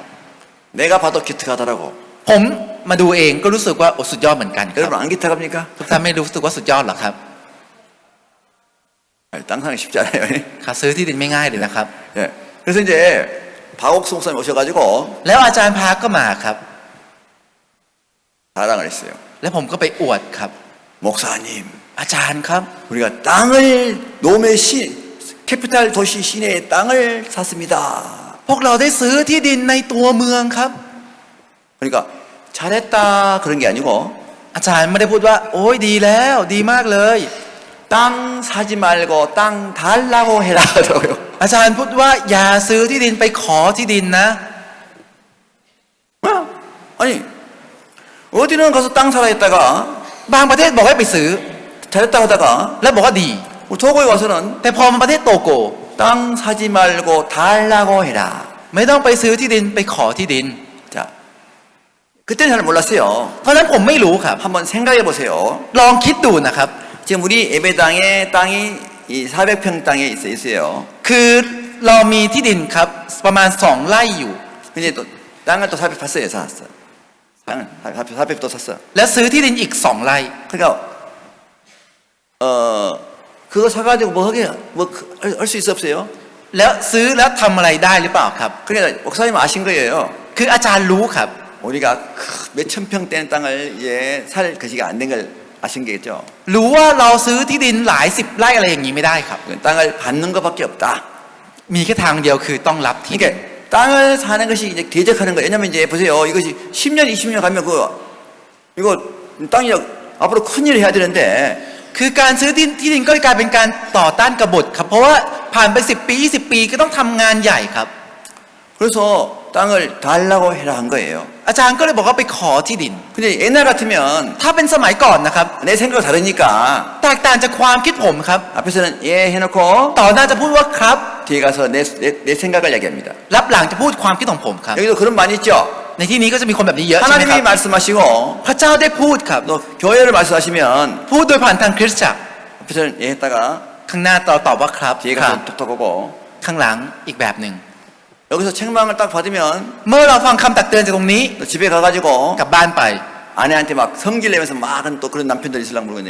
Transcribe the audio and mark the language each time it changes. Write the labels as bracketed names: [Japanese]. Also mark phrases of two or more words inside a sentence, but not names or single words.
[Korean] 내가 봐도 기특하더라고. [Thai] ผมมาดูเองก็รู้สึกว่าโอ้สุดยอดเหมือนกันครับ [Korean] 여러분 안 기특합니까? [Thai] ทุกท่านไม่รู้สึกว่าสุดยอดหรอครับ [Korean] 땅 사기 쉽지 않아요. [Thai] ค่ะซื้อที่ดินไม่ง่ายเลยนะครับ [Korean] 예. 그래서 이제 박옥수 목사님 오셔가지고 [Thai] แล้วอาจารย์พาก็มาครับ [Korean] 자랑을 했어요. [Thai] แล้วผมก็ไปอวดครับ [Korean] 목사님, [Thai] อาจารย์ครับ [Korean] 우리가 땅을 노메 캐피탈 도시 시내에 땅을 샀습니다. [Thai] พวกเราได้ซื้อที่ดินในตัวเมืองครับ [Korean] 그러니까 잘했다 그런 게 아니고 [Thai] อาจารย์ไม่ได้พูดว่า โอ้ยดีแล้วดีมากเลย [Korean] 땅 사지 말고 땅 달라고 해라 하더라고요. [Thai] อาจารย์พูดว่าอย่าซื้อที่ดินไปขอที่ดินนะ [Korean] 아니 어디는 가서 땅 사라 했다가 [Thai] บางประเทศบอกให้ไปซื้อ [Korean] 잘했다 하다가 [Thai] แล้วบอกว่าดี [Korean] 도고에 와서는 [Thai] แต่พอมาประเทศโตโก [Korean] 땅 사지 말고 달라고 해라. [Thai] ไม่ต้องไปซื้อที่ดินไปขอที่ดิน [Korean] 자, 그때는 잘 몰랐어요. [Thai] เพราะฉะนั้นผมไม่รู้ครับ [Korean] 한번 생각해 보세요. [Thai] ลองคิดดูนะครับ [Korean] 지금 우리 예배당에 땅이 이 400평 땅에 있어요. [Thai] คือเรามีที่ดินครับประมาณ2 ไร่อยู่ [Korean] 근데 또 땅을 또 400 샀어요. 샀어. 땅을 400 또 샀어. [Thai] และซื้อที่ดินอีก2 ไร่ [Korean] 그러니까 그거 사가지고 뭐 하게 뭐 할 수 있어 없어요? [Thai] แล้วซื้อแล้วทำอะไรได้หรือเปล่าครับ [Korean] 그러니까 목사님 아신 거예요. [Thai] คืออาจารย์รู้ครับ [Korean] 우리가 몇천 평 되는 땅을 이제 살 것이가 안 된 걸 아신 게겠죠. [Thai] รู้ว่าเราซื้อที่ดินหลาย10 ไร่อะไรอย่างนี้ไม่ได้ครับ [Korean] 땅을 받는 것밖에 없다. [Thai] มีแค่ทางเดียวคือต้องรับที่ [Korean] 그러니까 땅을 사는 것이 이제 대적하는 거예요. 왜냐면 이제 보세요. 이것이 10년, 20년 가면 이거 땅이 앞으로 큰 일을 해야 되는데 [Thai] คือการซื้อที่ดินก็กลายเป็นการต่อต้านกบฏครับ เพราะว่าผ่านไป10 ปี 20 ปีก็ต้องทำงานใหญ่ครับ [Korean] 그래서 땅을 달라고 해라 한 거예요. [Thai] อาจารย์ก็เลยบอกว่าไปขอที่ดิน [Korean] 근데 옛날 같으면 [Thai] ถ้าเป็นสมัยก่อนนะครับ [Korean] 내 생각이 다르니까 [Thai] แตกต่างจากความคิดผมครับ [Korean] 앞에서는 예 해놓고 [Thai] ต่อหน้าจะพูดว่าครับ [Korean] 뒤에 가서 내 생각을 얘기합니다. [Thai] รับหลังจะพูดความคิดของผมครับ [Korean] 여기도 그런 많이 있죠. [Thai] ในที่นี้ก็จะมีคนแบบนี้เยอะใช่ไหมค [Korean] 하나님이 [Thai] รับ [Korean] 말씀하시고 [Thai] พระเจ้าได้พูดครับ [Korean] 또 교회를 말씀하시면 [Thai] พูดโดยผ่านทางคริสตจักร [Korean] 앞에서는 예 했다가 [Thai] ข้างหน้าตอบว่าครับ [Korean] 뒤에 [Thai] ครับ [Korean] 가서 톡톡 오고 [Thai] ข้างหลังอีกแบบหนึ่ง [Korean] 여기서 책망을 딱 받으면 [Thai] เมื่อเราฟังคำตักเตือนจากตรงนี้ [Korean] 또 집에 가가지고 [Thai] กลับบ้านไป [Korean] 아내한테 막 성질 내면서 막 또 그런 남편들 있으려고 그러네.